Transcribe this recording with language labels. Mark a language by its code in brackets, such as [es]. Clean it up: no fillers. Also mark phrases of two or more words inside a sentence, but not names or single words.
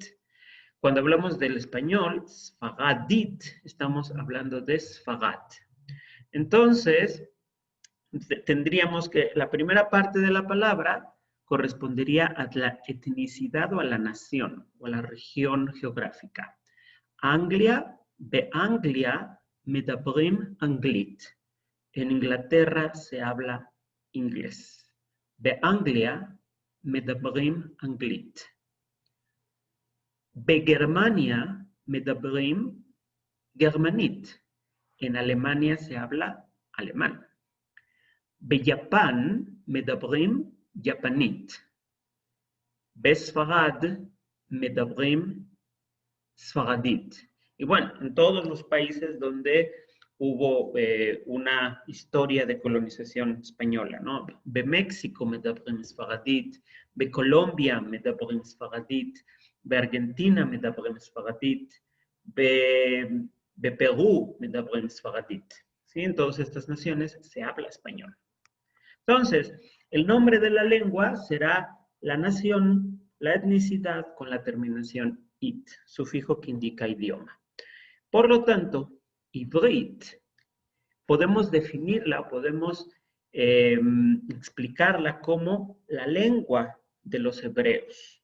[es] Cuando hablamos del español, Sfaradit, estamos hablando de Sfarad. Entonces, tendríamos que la primera parte de la palabra correspondería a la etnicidad o a la nación o a la región geográfica. [he] Anglia, Anglia, מדברים אנגלית. [es] En Inglaterra se habla inglés. [he] Anglia, מדברים אנגלית. בגרמניה מדברים גרמנית. [es] En Alemania se habla alemán. [he] ביפן מדברים יפנית. בספרד מדברים ספרדית. [es] Y bueno, en todos los países donde hubo una historia de colonización española, ¿no? [he] México מדברים ספרדית, Colombia מדברים ספרדית, בארגנטינה מדברים ספרדית, Perú מדברים ספרדית. [es] ¿Sí? En todas estas naciones se habla español. Entonces, el nombre de la lengua será la nación, la etnicidad con la terminación it, sufijo que indica idioma. Por lo tanto, ivrit, podemos definirla, podemos explicarla como la lengua de los hebreos.